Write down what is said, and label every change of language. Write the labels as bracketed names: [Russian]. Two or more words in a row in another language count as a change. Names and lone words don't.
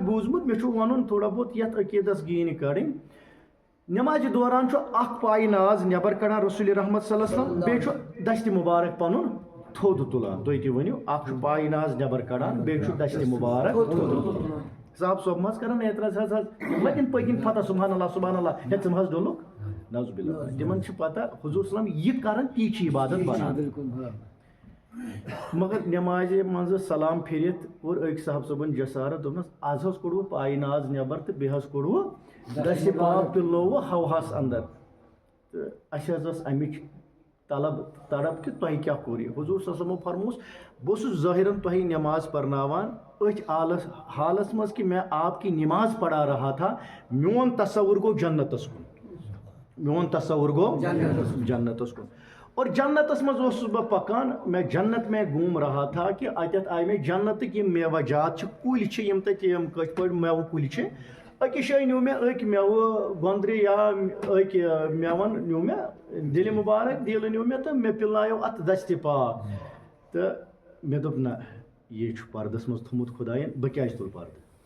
[Kashmiri] بوٗزمُت مےٚ چھُ ونُن تھوڑا بہت یتھ عقیدس گیٖنہِ کڑٕنۍ نٮ۪مازِ دوران چھُ اکھ پایہِ ناز نٮ۪بر کڑان رسول رحمت [Arabic] صلی اللہ علیہ وسلم [Kashmiri] بیٚیہِ چھُ دستہِ مُبارک پنُن تھوٚد تُلان تُہۍ تہِ ؤنِو اکھ چھُ پایہِ ناز نٮ۪بر کڑان بیٚیہِ چھُ دستہِ مُبارک تھوٚد تُلان صاحب صوب ما حظ کران اعتراض حظ لگن پٔکِنۍ فتح [Arabic] سبحان اللہ سبحان اللہ [Kashmiri] ہے ژٕ ما حظ ڈوٚلُکھ [Arabic] نعوذ باللہ [Kashmiri] تِمن چھِ پتہ حضوٗر صلی اللہ علیہ وسلم یہِ کران تی چھِ عبادت بنان مگر نٮ۪مازِ منٛزٕ سلام پھِرِتھ کوٚر أکۍ صاحب صٲبن جسارت دوٚپنس آز حظ کوٚڑوٕ پایہِ ناز نٮ۪بر تہٕ بیٚیہِ حظ کوٚڑوٕ دستہِ پاک تہِ لووُ ہوہس اندر تہٕ اسہِ حظ ٲس امِچ طلب تڑپ کہ تۄہہِ کیٛاہ کوٚر یہِ حضوٗر صلی اللہ علیہ وسلمو فرمووُس بہٕ اوسُس ظٲہرن تۄہہِ نٮ۪ماز پرناوان أتھۍ حالس منٛز [Urdu] کہ میں آپ کی نماز پڑھا رہا تھا [Kashmiri] میون تصور گوٚو جنتس کُن میون تصور گوٚو جنتس کُن اور جنتس منٛز اوسُس بہٕ پکان [Urdu] میں جنت میں گھوم رہا تھا کہ [Kashmiri] اتٮ۪تھ آیہِ مےٚ جنتٕکۍ یِم میوَجات چھِ کُلۍ چھِ یِم تتہِ یِم کِتھ پٲٹھۍ میوٕ کُلۍ چھِ أکِس جایہِ نیوٗ مےٚ أکۍ میوٕ گۄندرِ یا أکۍ میوَن نیوٗ مےٚ دِلہِ مُبارک دِل نیوٗ مےٚ تہٕ مےٚ پِلنایو اتھ دستہِ پاک تہٕ مےٚ دوٚپ نہ یہِ چھُ پردس منٛز تھوٚمُت خۄداین بہٕ کیازِ تُلہٕ پردٕ